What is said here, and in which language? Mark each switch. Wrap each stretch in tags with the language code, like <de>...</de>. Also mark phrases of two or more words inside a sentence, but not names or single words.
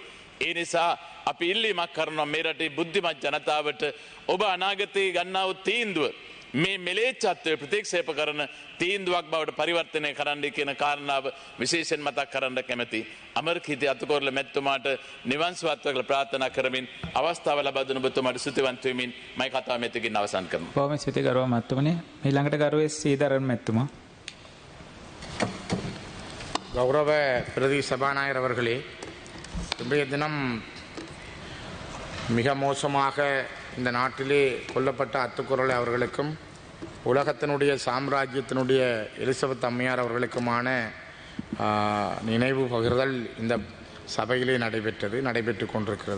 <si>ඒ නිසා අපි ඉල්ලීමක් කරනවා මේ රටේ බුද්ධිමත් ජනතාවට ඔබ අනාගතයේ ගන්නා වූ තීන්දුව මේ මෙලේච්ඡත්වය ප්‍රතික්ෂේප කරන තීන්දුවක් බවට පරිවර්තනය කරන්න කියන කාරණාව විශේෂයෙන් මතක් කරන්න කැමැති. අමරිකීය අතුකොරල මැතිතුමාට නිවන් සුවත් වේවා ප්‍රාර්ථනා කරමින් අවස්ථාව ලබා දුන ඔබතුමාට ස්තුතිවන්ත වෙමින් මම කතාව මෙතකින් අවසන් කරනවා. බොහොම ස්තුතියි ගෞරව මැතිතුමනි. ඊළඟට ගෞරවයේ සීදරන් මැතිතුමා.</si> <ta>கௌரவ பிரதி சபாநாயகர் அவர்களே, இன்றைய தினம் மிக மோசமாக இந்த நாட்டிலே கொல்லப்பட்ட அத்துக்குறளை அவர்களுக்கும் உலகத்தினுடைய சாம்ராஜ்யத்தினுடைய எலிசபெத் அம்மையார் அவர்களுக்குமான நினைவு பகிர்தல் இந்த சபையிலே நடைபெற்று கொண்டிருக்கிறது.</ta>